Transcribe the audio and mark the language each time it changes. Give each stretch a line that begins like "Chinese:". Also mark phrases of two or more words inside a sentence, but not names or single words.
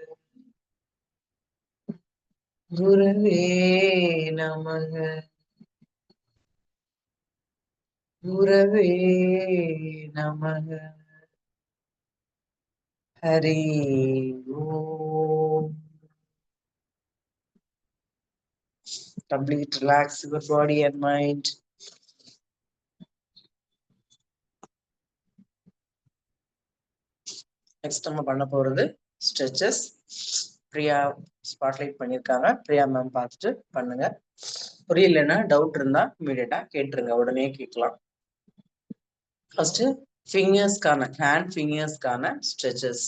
Sanskrit: गुरवे नमः. गुरवे नमः. हरि ओम्.
English: Complete relax your body and mind.
Tamil: நெக்ஸ்ட் நம்ம பண்ண போறது ஸ்ட்ரெச்சஸ். பிரியா ஸ்பாட்லைட் பண்ணிருக்காங்க. பிரியா மேம் பார்த்துட்டு பண்ணுங்க. புரியலன்னா டவுட் இருந்தா இமீடியட்டா கேட்டுருங்க, உடனே கேட்கலாம்.
English: First fingers-க்கான hand fingers-க்கான stretches.